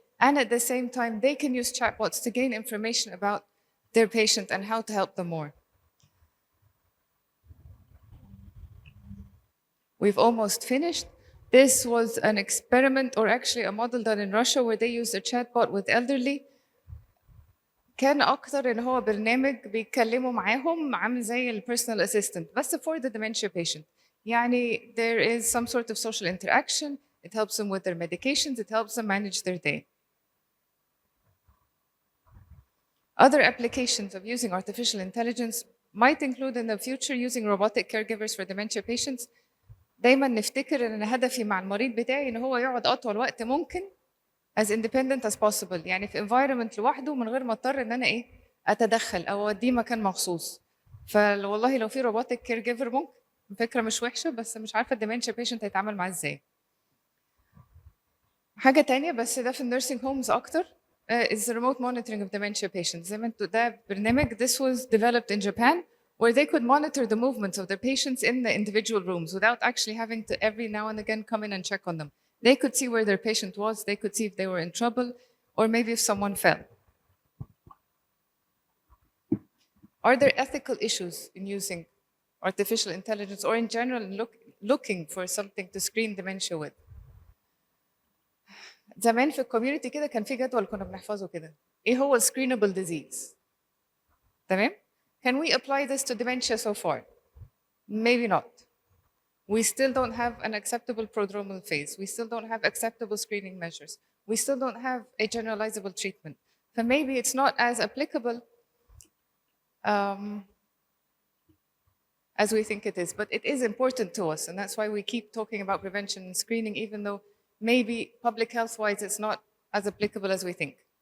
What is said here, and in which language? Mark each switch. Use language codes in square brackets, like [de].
[en] And at the same time, they can use chatbots to gain information about their patient and how to help them more. We've almost finished. This was an experiment, or actually a model done in Russia, where they used a chatbot with elderly. [ar] كان أكتر إن هو برنامج بيتكلموا معاهم عامل زي ال [en] personal assistant [ar] بس [en] for the dementia patient. [ar] يعني [en] there is some sort of social interaction. It helps them with their medications. It helps them manage their day. Other applications of using artificial intelligence might include in the future using robotic caregivers for dementia patients. [ar] دايما نفتكر ان هدفي مع المريض بتاعي ان هو يقعد اطول وقت ممكن [en] as independent as possible، [ar] يعني في environment لوحده من غير ما اضطر ان انا اتدخل او اوديه مكان مخصوص. فوالله لو في [en] robotic caregiver [ar] ممكن، فكره مش وحشه، بس مش عارفه الديمنشيا patient هيتعامل معاه ازاي. حاجه تانية بس ده في النيرسينج هومز اكتر [en] is the remote monitoring of dementia patients. [ar] زي ما انتوا ده برنامج [en] this was developed in Japan where they could monitor the movements of their patients in the individual rooms without actually having to every now and again come in and check on them. They could see where their patient was, they could see if they were in trouble, or maybe if someone fell. Are there ethical issues in using artificial intelligence, or in general looking for something to screen dementia with. [ar] زمان في الكوميونتي كده كان في جدول كنا بنحفظه كده. ايه هو [en] screenable disease؟ [ar] تمام؟ [en] Can we apply this to dementia so far? Maybe not. We still don't have an acceptable prodromal phase. We still don't have acceptable screening measures. We still don't have a generalizable treatment. So maybe it's not as applicable as we think it is, but it is important to us, and that's why we keep talking about prevention and screening, even though maybe public health-wise it's not as applicable as we think.